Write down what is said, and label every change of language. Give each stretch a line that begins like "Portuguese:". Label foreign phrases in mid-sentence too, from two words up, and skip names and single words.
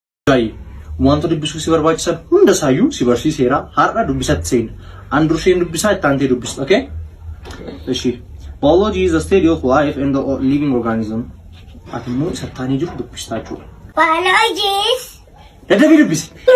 Oromo: Gaa'ii, wanta dubbisuu si barbaachisan hunda saayyuu si barsiiseera. Har'a dubbisatti seena. An durseen dubbisaa, itti aantee dubbista, okay? Eshi.
English: Biology is the study of life and the o-, living organism.
Oromo: Ati immoo isa taanee jiru dubbistaa jechuudha.
English: Biology is
Oromo: Daddabii dubbisi.